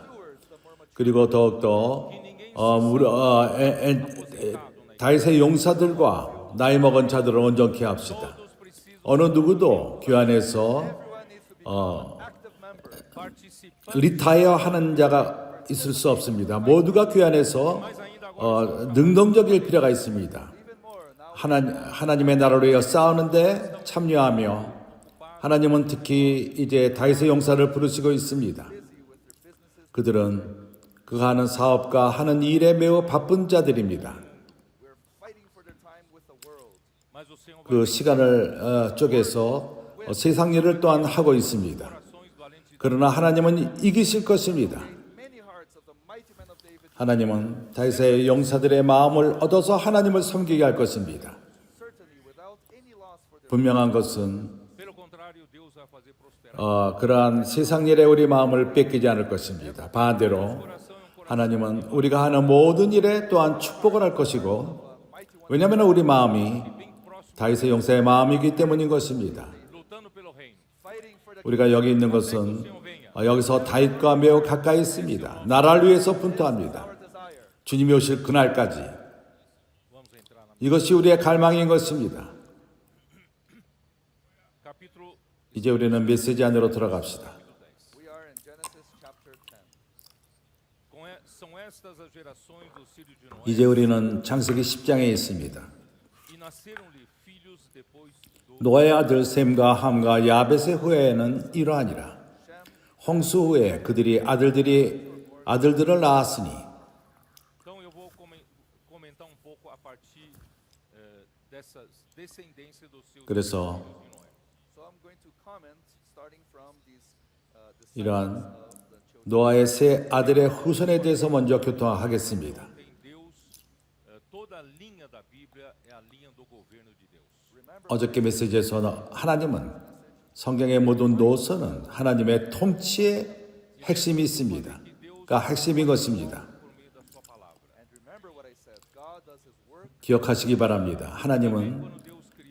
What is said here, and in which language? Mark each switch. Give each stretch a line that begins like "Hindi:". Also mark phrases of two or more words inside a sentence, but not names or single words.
Korean: 그리고 더욱더 다윗의 용사들과 나이 먹은 자들을 온전케 합시다.
Portuguese: todos precisam
Korean: 어느 누구도 교환에서
English: everyone needs to become an active member.
Portuguese: participar
Korean: 리타이어 하는 자가 있을 수 없습니다. 모두가 교환에서 능동적일 필요가 있습니다.
English: Even more now,
Korean: 하나님의 나라를 위해 싸우는데 참여하며 하나님은 특히 이제 다윗의 용사를 부르시고 있습니다.
English: busy with their businesses.
Korean: 그들은 그가 하는 사업과 하는 일에 매우 바쁜 자들입니다.
English: We're fighting for their time with the world.
Portuguese: mas o Senhor vai
Korean: 그 시간을 쪼개서 세상 일을 또한 하고 있습니다.
Portuguese: corações valentes
Korean: 그러나 하나님은 이기실 것입니다.
English: Many hearts of the mighty men of David,
Korean: 하나님은 다윗의 용사들의 마음을 얻어서 하나님을 섬기게 할 것입니다.
English: certainly without any loss for their
Korean: 분명한 것은
Portuguese: pelo contrário Deus vai fazer prosperar
Korean: 그러한 세상 일에 우리 마음을 뺏기지 않을 것입니다. 반대로 하나님은 우리가 하는 모든 일에 또한 축복을 할 것이고 왜냐하면 우리 마음이 다윗의 용사의 마음이기 때문인 것입니다.
Portuguese: lutando pelo reino.
English: fighting for the
Korean: 우리가 여기 있는 것은 여기서 다윗과 매우 가까이 있습니다. 나라를 위해서 분투합니다.
English: our desire.
Korean: 주님이 오실 그날까지
Portuguese: Vamos entrar na
Korean: 이것이 우리의 갈망인 것입니다.
Portuguese: capítulo
Korean: 이제 우리는 메시지 안으로 들어갑시다.
English: We are in Genesis chapter 10.
Portuguese: são estas as gerações dos filhos de Noé
Korean: 이제 우리는 창세기 10장에 있습니다.
Portuguese: e nasceram-lhe filhos depois do
Korean: 노아의 아들 셈과 함과 야벳의 후에는 이러하니라. 홍수 후에 그들이 아들들을 낳았으니
Portuguese: Então eu vou comentar um pouco a partir dessa descendência dos seus
Korean: 그래서
Portuguese: filhos de Noé.
English: So I'm going to comment starting from these
Korean: 이러한
English: descendants of the children.
Korean: 노아의 세 아들의 후손에 대해서 먼저 교통하겠습니다.
Portuguese: Tem Deus, toda a linha da Bíblia é a linha do governo de Deus.
Korean: 어저께 메시지에서 하나님은 성경의 모든 노선은 하나님의 통치의 핵심이 있습니다. 그러니까 핵심인 것입니다.
Portuguese: Por meio da sua palavra.
English: And remember what I said. God does his work
Korean: 기억하시기 바랍니다. 하나님은
Portuguese: Quando Deus criou